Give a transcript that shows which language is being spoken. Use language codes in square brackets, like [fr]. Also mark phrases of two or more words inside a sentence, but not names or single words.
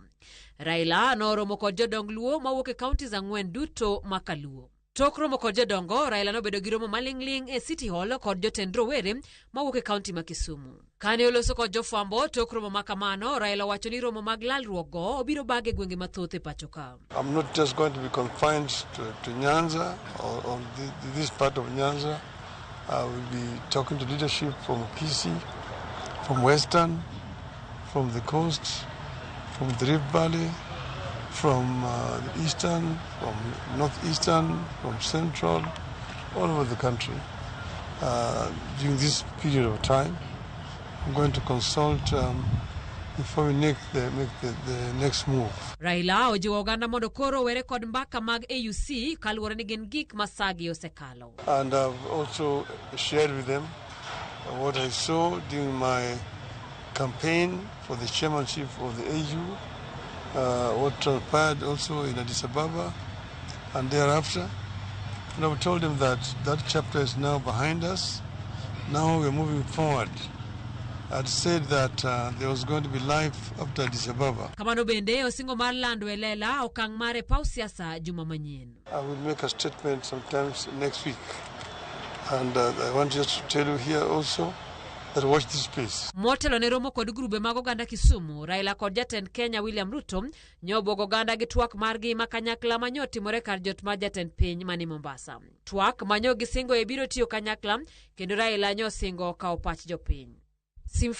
[luo] Raila noromo kod jodong Luo mawuok e kaunti ang'wen duto ma Kaluo. Tok romo kod jodongo, Raila nobedo gi romo maling'ling e City Hall kod jotend rowere mawuok e kaunti ma Kisumu. Kane oloso kod jofwambo tok romo makamano, Raila wacho ni romo mag lalruok go obiro bage gwenge mathoth e pacho ka. [en] I'm not just going to be confined to Nyanza or this part of Nyanza. I will be talking to leadership from Kisii, from Western, from the coast, from the Rift Valley, from the Eastern, from Northeastern, from Central, all over the country. During this period of time, I'm going to consult before we make the next move. [luo] Raila ojiwo oganda mondo koro were kod mbaka mag AUC kaluwore ni gin gik masagi osekalo. [en] And I've also shared with them what I saw during my campaign for the chairmanship of the AU. What transpired also in Addis Ababa and thereafter. And I've told them that that chapter is now behind us. Now we're moving forward. I'd said that there was going to be life after Addis Ababa. [luo] Kamano bende osingo mar lando elela okang mare pau siasa juma manyien. [en] I will make a statement sometimes next week. And I want just to tell you here also that watch this space. [luo] Motelo ne romo kod grube mag oganda Kisumu, Raila kod jatend Kenya William Ruto nyobogo oganda gi twak margi makanyakla manyo timore kar jot ma jatend piny mani Mombasa. Twak manyo gisingo e biro tiyo kanyakla kendo Raila nyo singo ka opach jopiny.